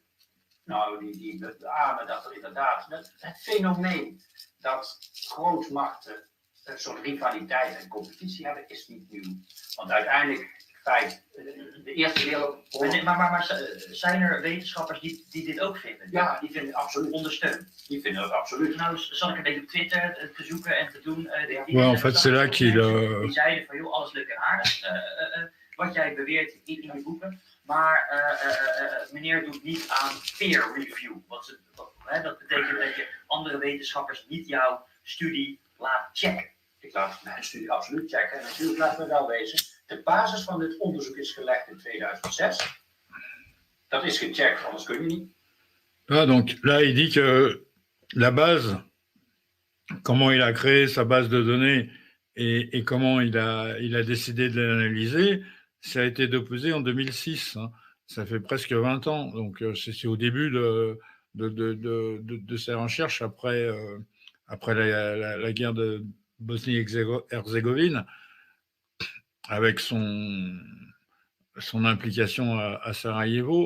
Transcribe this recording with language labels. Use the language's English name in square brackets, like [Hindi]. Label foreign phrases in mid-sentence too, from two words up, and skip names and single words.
[Dutch] Nou, die beamen dat er inderdaad het fenomeen dat grootmachten een soort rivaliteit en competitie hebben, is niet nieuw. Want uiteindelijk, de Eerste Wereldoorlog... Maar zijn er wetenschappers die dit ook vinden? Ja, die vinden het absoluut. Ondersteunen. Die vinden dat absoluut. Nou, zal ik een beetje op Twitter te zoeken en te doen. [French] Ouais, en fait, c'est là qu'il... [Dutch] Die zeiden van, joh, alles leuk en aardig. Wat jij beweert in je boeken. Maar meneer doet niet aan [English] peer review. [Dutch] Dat betekent dat je andere wetenschappers niet jouw studie laat checken. Ik laat mijn studie absoluut checken. En natuurlijk laat me wel wezen, de basis van dit onderzoek is gelegd in 2006. Dat is gecheckt, anders kun je niet. [French] Ah, donc là, il dit que la base, comment il a créé sa base de données et comment il a décidé de l'analyser, ça a été déposé en 2006. Hein. Ça fait presque 20 ans. Donc, c'est au début de ses recherches après la guerre de Bosnie-Herzégovine, avec son implication à Sarajevo.